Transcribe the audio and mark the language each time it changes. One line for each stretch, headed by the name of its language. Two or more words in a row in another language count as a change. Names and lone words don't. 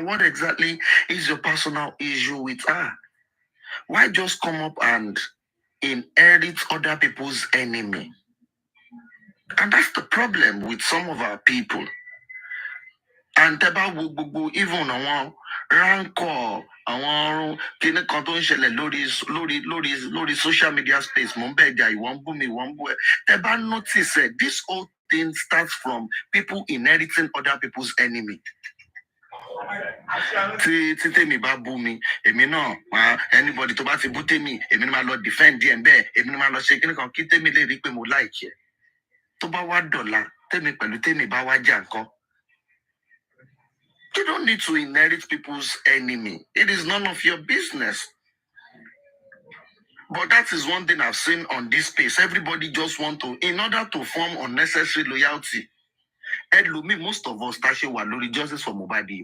English: What exactly is your personal issue with her? Why just come up and inherit other people's enemy? And that's the problem with some of our people. And even rancor,
Yoruba: kíní kan tó ń ṣẹlẹ̀ lórí
English: social media space,
Yoruba: mo ń bẹ̀ jà ìwọ̀n bú mi, ìwọ̀n bú ẹ. Tẹ́ bá
English: notice this whole thing starts from people inheriting other people's enemy.
Yoruba: Tí tèmi bá bú mi, èmi náà, anybody tó bá ti bú tèmi, èmi ni máa lọ defend ẹ̀ bẹ́ẹ̀, èmi ni máa lọ ṣe kíní kan kí tèmi lè rí pé mo like ẹ̀. Tó bá wá dọ̀la, tèmi pẹ̀lú tèmi bá wá jà nǹkan.
English: You don't need to inherit people's enemy. It is none of your business. But that is one thing I've seen on this space. Everybody just want to, in order to form unnecessary loyalty. Most of us, justice for MOHBAD.